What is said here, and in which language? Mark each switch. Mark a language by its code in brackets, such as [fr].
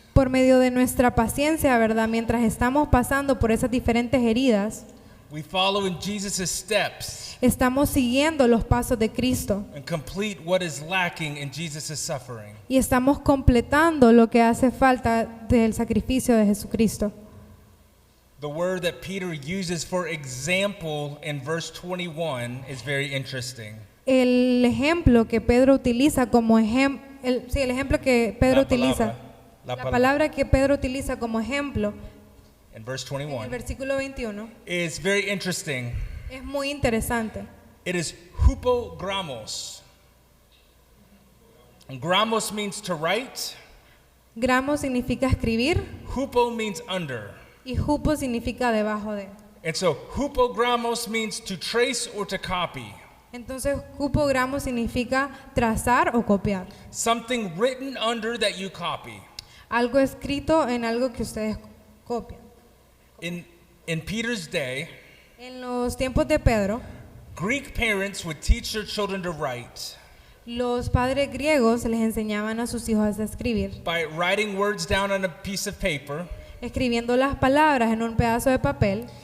[es] Por medio de nuestra paciencia, ¿verdad?, mientras estamos pasando por esas diferentes heridas, [en] we follow in Jesus' steps [es] estamos siguiendo los pasos de Cristo [en] and complete what is lacking in Jesus' suffering. [es] y estamos completando lo que hace falta del sacrificio de Jesucristo. [en] The word that Peter uses for example in verse 21 is very interesting. [es] El ejemplo que Pedro utiliza como ejemplo, el ejemplo que Pedro utiliza, la palabra que Pedro utiliza como ejemplo [en] in verse [es] en el [en] 21 [es] versículo 21 [en] is very interesting. [es] es muy interesante. [en] It is hupogramos. Gramos means to write. [es] Gramo significa escribir [en] Hupo means under. [es] y hupo significa debajo de. [en] And so hupogramos means to trace or to copy. [es] Entonces, cupogramo significa trazar o copiar. [en] Something written under that you copy. [es] Algo escrito en algo que ustedes copian. [en] In Peter's day, [es] En los tiempos de Pedro, [en] Greek parents would teach their children to write [es] los padres griegos les enseñaban a sus hijos a escribir, [en] by writing words down on a piece of paper [es] escribiendo las palabras en un pedazo de papel